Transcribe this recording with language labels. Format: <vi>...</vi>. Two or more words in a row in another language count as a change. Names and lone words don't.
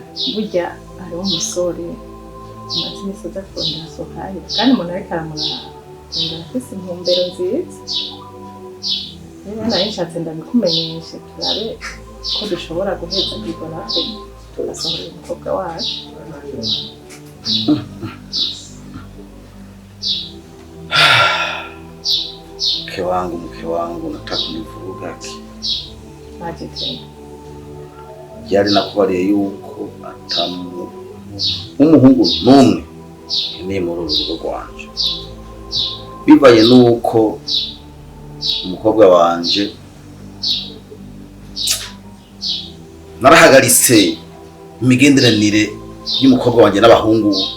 <rn>burya ari umusore amaze imisi aza kurondera Suhaila kandi umuntu ariko aramuraba afise intumbero nziza rero nari nshatse ndabikumenyeshe turabe ko dushobora guheza kwiga natwe tugasohora umukobwa wacu</rn> <sw>mke wangu nataka kunivuruga ki</sw> <rn>agitse yari nakubariye yuko umuhungu n'umwe ni mu rugo rwanje bibaye nuko umukobwa wanje narahagaritse imigenderanire y'umukobwa wanje n'abahungu</rn>